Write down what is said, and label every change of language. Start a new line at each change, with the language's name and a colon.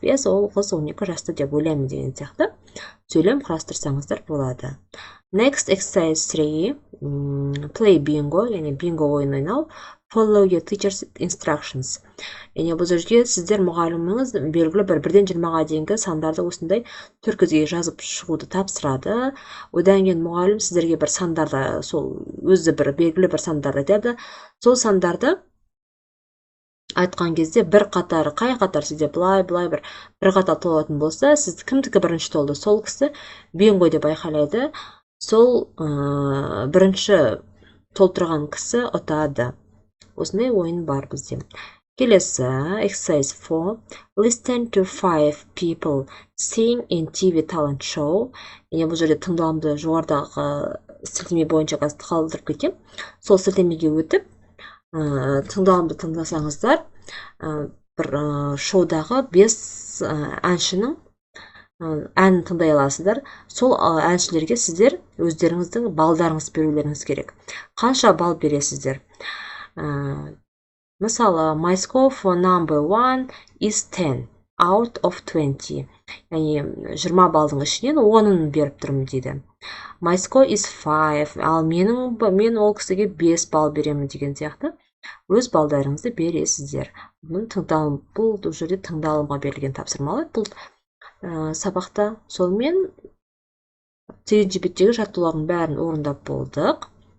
English: Yes,
Kazakh: ол қыз 12 жаста деп ойлаймын деген сияқты. Сөйлем құрастырсаңыздар болады.
English: Next, exercise 3. Play bingo,
Kazakh: яғни bingo ойын ойнау.
English: Follow your teacher's instructions.
Kazakh: Яғни бұл жерге сіздер мұғаліміңіз белгілі 1-ден 20-ға дейінгі сандарды осындай түркізге жазып шығуды тапсырады. Одан кейін мұғалім сіздерге бір сандарды, сол өзі бір белгілі бір сандарды айтады. Сол сандарды айтқан кезде бір қатары, қай қатар сізде былай бір қатар толатын болса, сіз кімдікі бірінші толды, сол кісі бинго деп айқайлайды. Сол бірінші толтырған кісі ұтады. Осындай ойын бар бізде. Келесі,
English: exercise 4. Listen to 5 people sing in TV talent show.
Kazakh: Бұл жерде тыңдалымды жоғарыдағы сілтеме бойынша қалдырып кеткен. Сол сілтемеге өтіп, тыңдалымды тыңдасаңыздар, бір шоудағы 5 әншінің әнін тыңдай аласыздар. Сол әншілерге сіздер өздеріңіздің балдарыңыз берулеріңіз керек. Қанша бал бересіздер? Мысалы,
English: my score for number 1 is 10 out of 20.
Kazakh: Яғни 20 балдың ішінен 10-ын беріп тұрмын дейді.
English: My score is 5.
Kazakh: Ал мен ол кісіге 5 бал беремін деген сияқты. Өз балдарыңызды бересіздер. Бұл жерде тыңдалымға берілген тапсырмалар. Бұл сабақта сонымен сегізінші беттегі жаттығулардың бәрін орындап болдық.